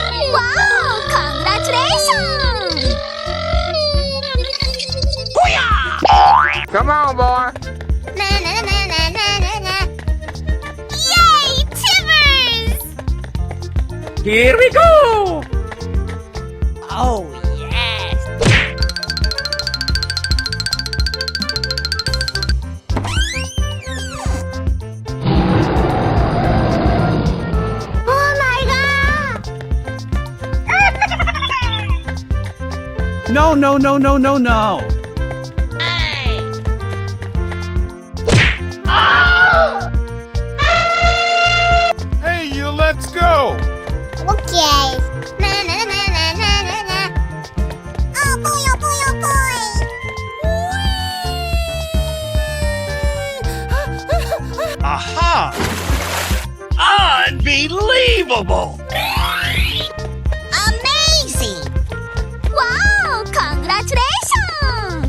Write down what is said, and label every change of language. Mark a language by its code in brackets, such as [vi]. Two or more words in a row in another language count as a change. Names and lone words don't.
[en] 와우, congratulations! Come on, boy. Na na na na na na na. Yay, Timbers! Here we go! Oh, yes! Oh my god! No, no, no, no, no, no. Hey, you let's go. Okay. Na na na na na na na. Oh boy, oh boy, oh boy. Aha! Unbelievable! Amazing! Wow, congratulations!